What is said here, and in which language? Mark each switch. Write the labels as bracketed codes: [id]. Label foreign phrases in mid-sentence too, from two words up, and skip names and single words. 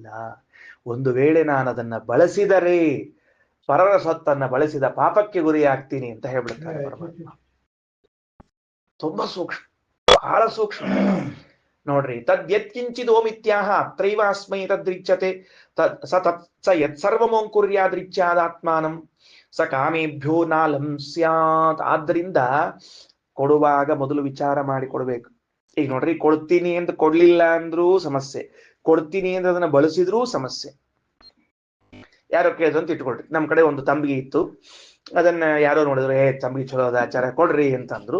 [kn] ಒಂದು ವೇಳೆ ನಾನು ಅದನ್ನ ಬಳಸಿದರೆ ಪರರ ಸೊತ್ತನ್ನ ಬಳಸಿದ ಪಾಪಕ್ಕೆ ಗುರಿಯಾಗ್ತೀನಿ ಅಂತ ಹೇಳ್ಬಿಡ್ತಾರೆ ಪರಮಾತ್ಮ. ತುಂಬಾ ಸೂಕ್ಷ್ಮ, ಬಹಳ ಸೂಕ್ಷ್ಮ. [sa] ನೋಡ್ರಿ, ತದ್ ಯತ್ಕಿಂಚಿದ್ ಓಮಿತ್ಯಾಹ ಅತ್ರೈವಾಸ್ಮೈ ತದ್ರಿಚ್ಯತೆ ಸ ಯತ್ ಸರ್ವಮೋಂಕುರ್ಯಾದ್ರಿಚ್ಯಾದಾತ್ಮಾನಂ ಸ ಕಾಮೇಭ್ಯೋ ನಾಲಂ ಸ್ಯಾತ್. [kn] ಆದ್ರಿಂದ ಕೊಡುವಾಗ ಮೊದಲು ವಿಚಾರ ಮಾಡಿ ಕೊಡ್ಬೇಕು. ಈಗ ನೋಡ್ರಿ, ಕೊಡ್ತೀನಿ ಅಂತ ಕೊಡ್ಲಿಲ್ಲ ಅಂದ್ರೂ ಸಮಸ್ಯೆ, ಕೊಡ್ತೀನಿ ಅಂತ ಅದನ್ನ ಬಳಸಿದ್ರೂ ಸಮಸ್ಯೆ. ಯಾರೋ ಕೇಳಿದ್ರು ಅಂತ ಇಟ್ಕೊಳ್ರಿ, ನಮ್ ಕಡೆ ಒಂದು ತಂಬಿಗೆ ಇತ್ತು, ಅದನ್ನ ಯಾರೋ ನೋಡಿದ್ರು, ತಂಬಿಗೆ ಚಲೋ ಅದ ಆಚಾರ ಕೊಡ್ರಿ ಅಂತಂದ್ರು.